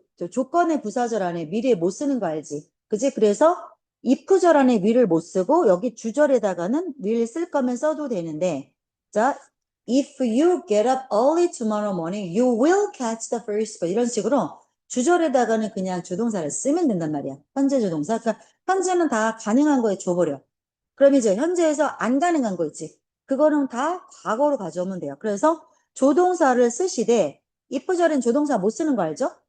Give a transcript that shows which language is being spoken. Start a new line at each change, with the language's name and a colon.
Korean: 조건의 부사절 안에 미래에 못 쓰는 거 알지? 그지? 그래서 if절 안에 will을 못 쓰고 여기 주절에다가는 will 쓸 거면 써도 되는데 자,
English: if you get up early tomorrow morning, you will catch the first bus.
Korean: 이런 식으로 주절에다가는 그냥 주동사를 쓰면 된단 말이야. 현재 주동사. 그러니까 현재는 다 가능한 거에 줘버려. 그럼 이제 현재에서 안 가능한 거 있지. 그거는 다 과거로 가져오면 돼요. 그래서 조동사를 쓰시되 if절엔 조동사 못 쓰는 거 알죠?